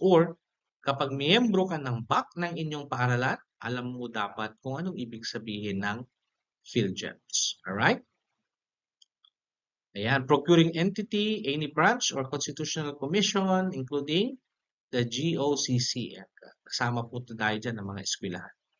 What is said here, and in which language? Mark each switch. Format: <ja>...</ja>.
<tl>Or, kapag miyembro ka ng BAC ng inyong paaralan, alam mo dapat kung anong ibig sabihin ng PhilGems.</tl> <en>Alright? Ayan, procuring entity, any branch or constitutional commission, including the GOCC.</en> <tl>Kasama po tayo dyan ng mga eskwelahan.</tl>